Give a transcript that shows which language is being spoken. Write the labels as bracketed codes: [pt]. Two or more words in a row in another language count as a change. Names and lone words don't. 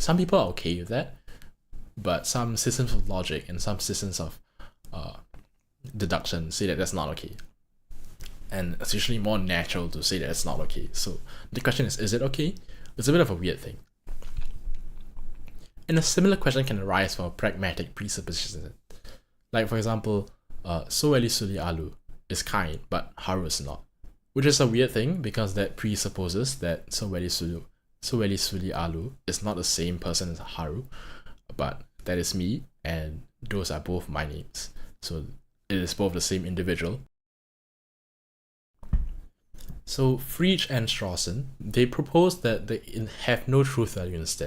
[en] Some people are okay with that, but some systems of logic and some systems of deduction say that that's not okay. And it's usually more natural to say that it's not okay. So the question is it okay? It's a bit of a weird thing. And a similar question can arise from a pragmatic presupposition. Like for example, soweli suli alu is kind, but haru is not. Which is a weird thing because that presupposes that soweli suli alu is not the same person as haru, but that is me, and those are both my names. So it is both the same individual. So Frege and Strawson, they propose that they have no truth value instead.